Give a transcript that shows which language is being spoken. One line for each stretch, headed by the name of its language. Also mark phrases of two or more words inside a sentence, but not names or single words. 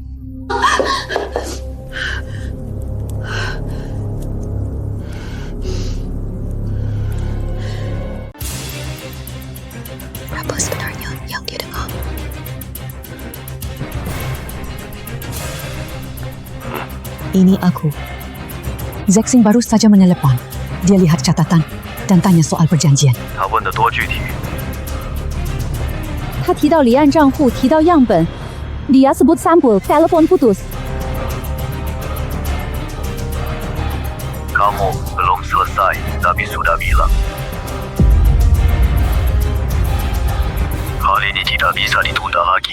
Indonesian: Apa sebenarnya yang dia dengar? Ini aku. Zexing baru saja menelepon. Dia lihat catatan dan tanya soal perjanjian.
Chinese: 他问得多具体。他提到离岸账户，提到样本。
Indonesian: Dia sebut sampul, telepon putus. Kamu belum selesai, tapi sudah bilang. Hal ini tidak bisa ditunda lagi.